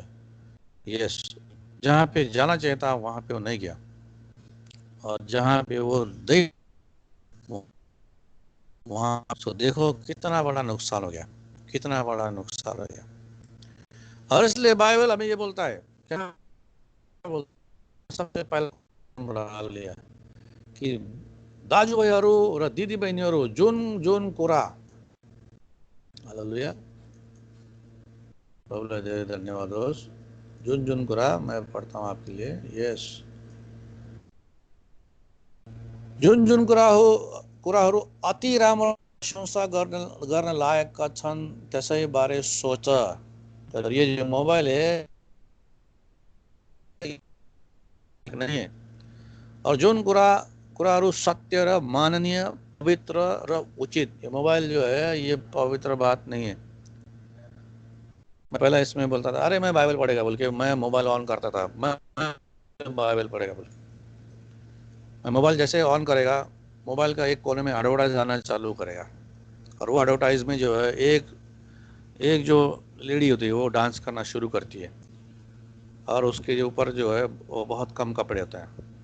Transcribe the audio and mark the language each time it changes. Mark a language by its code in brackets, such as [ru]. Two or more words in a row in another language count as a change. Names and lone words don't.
[hi] यस, जहाँ पे जाना चाहिए था वहां पे वो नहीं गया, और जहाँ पे वो नहीं, वहां तो देखो कितना बड़ा नुकसान हो गया, कितना बड़ा नुकसान हो गया। और इसलिए बाइबल हमें ये बोलता है, क्या बोलता है? सबसे पहला [ne] हालेलुया कि दाजुभाइहरू र दिदीबहिनीहरू जुन जुन कुरा, हालेलुया, प्रभुलाई धेरै धन्यवाद होस्। जुन जुन कुरा [hi] मैं पढ़ता हूँ आपके लिए। [ne] यस, जुन जुन कुराहरू अति राम्रो प्रशंसा गर्न लायकका छन् त्यसै बारे सोच। [hi] तर ये जो मोबाइल है नहीं है। [ne] और जुन कुराहरू सत्य र माननीय, पवित्र र उचित, [hi] ये मोबाइल जो है ये पवित्र बात नहीं है। मैं पहले इसमें बोलता था अरे मैं बाइबल पढ़ेगा बोल के मैं मोबाइल ऑन करता था, मैं बाइबल पढ़ेगा बोल के। मैं मोबाइल जैसे ऑन करेगा, मोबाइल का एक कोने में एडवर्टाइज आना चालू करेगा, और वो एडवर्टाइज में जो है एक एक जो लेडी होती है वो डांस करना शुरू करती है, और उसके जो ऊपर जो है वो बहुत कम कपड़े होते हैं।